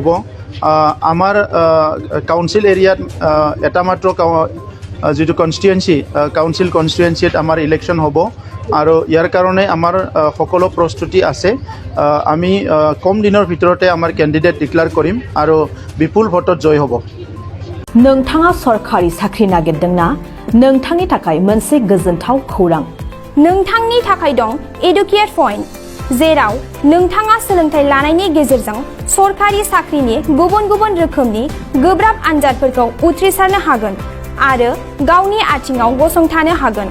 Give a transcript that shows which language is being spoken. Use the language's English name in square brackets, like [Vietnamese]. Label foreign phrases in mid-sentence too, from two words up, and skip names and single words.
[Assamese] আমাৰ কাউন্সিল এৰিয়াত এটা মাত্ৰ যিটো কনষ্টিটুৱেঞ্চি কাউন্সিল কনষ্টিটুৱেঞ্চিত আমাৰ ইলেকশ্যন হ'ব আৰু ইয়াৰ কাৰণে আমাৰ সকলো প্ৰস্তুতি আছে। আমি কম দিনৰ ভিতৰতে আমাৰ কেণ্ডিডেট ডিক্লেয়াৰ কৰিম আৰু বিপুল ভোটত জয় হ'ব। [Bodo] नोंथाङा सरकारि साख्रि नागिरदोंना? नोंथांनि थाखाय मोनसे गोजोनथाव खौरां। नोंथांनि थाखाय दं एडुकेट पइन्ट, जेराव नोंथाङा सोलोंथाइ लानायनि गेजेरजों सरकारि साख्रिनि गुबुन गुबुन रोखोमनि गोब्राब आनजादफोरखौ उथ्रिसारनो हागोन आरो गावनि आथिङाव गसंथानो हागोन।